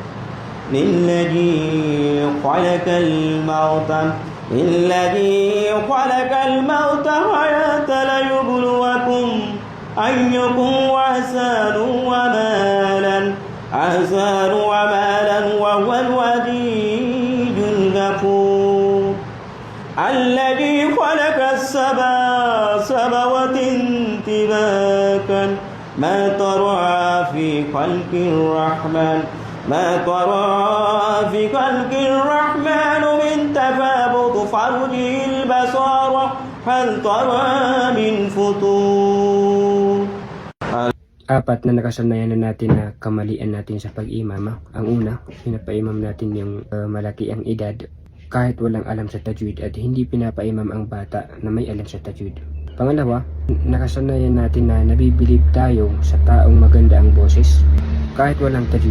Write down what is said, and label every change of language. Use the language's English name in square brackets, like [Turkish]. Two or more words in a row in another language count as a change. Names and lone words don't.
[Arabic] الذي خلق الموت حياة ليبلوكم أيكم أحسن عملا وهو الوديع الغفور الذي خلق السبع سماوات طباقا ما ترى في خلق الرحمن من تفاوت فارجع البصر هل ترى من فطور. [Filipino] Apat na nakasanayan na natin na kamalian natin sa pag-imam. Ang una, pinapaimam natin yung malaki ang edad kahit walang alam sa tajwid at hindi pinapaimam ang bata na may alam sa tajwid. Pangalawa, nakasanayan natin na nabibilib tayo sa taong maganda ang boses kahit walang tajwid.